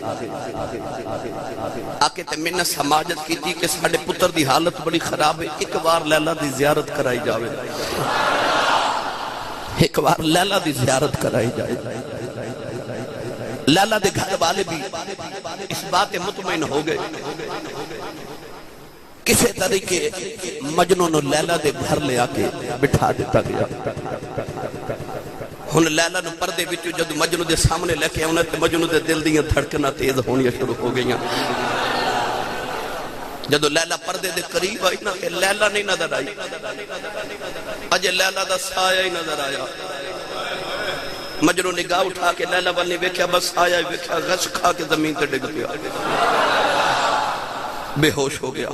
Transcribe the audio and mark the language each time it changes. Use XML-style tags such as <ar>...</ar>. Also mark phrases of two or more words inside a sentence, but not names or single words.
<pa>آکے تے منت سماجت کی تھی کہ ساڑے پتر دی حالت بڑی خراب ہے، ایک بار لیلا دی زیارت کرائی جاوے، ایک بار لیلا دی زیارت کرائی جائے۔ لیلا دے گھر والے بھی اس بات مطمئن ہو گئے، کسے طریقے مجنون لیلا دے گھر لے آکے بٹھا دیتا گیا۔ ہن لیلا نو پردے وچ جدوں مجنوں دے سامنے لے کے آنا تے مجنوں دے دل دیاں دھڑکنا تیز ہونی شروع ہو گئیاں۔ جدوں لیلا پردے دے قریب آئی نا کہ لیلا نہیں نظر آئی، اجے لیلا دا سایہ ہی نظر آیا۔ مجنوں نگاہ اٹھا کے لیلا والے ویکھیا، بس سایہ ہی ویکھیا، غش کھا کے زمین تے ڈگ پیا، بے ہوش ہو گیا۔</pa>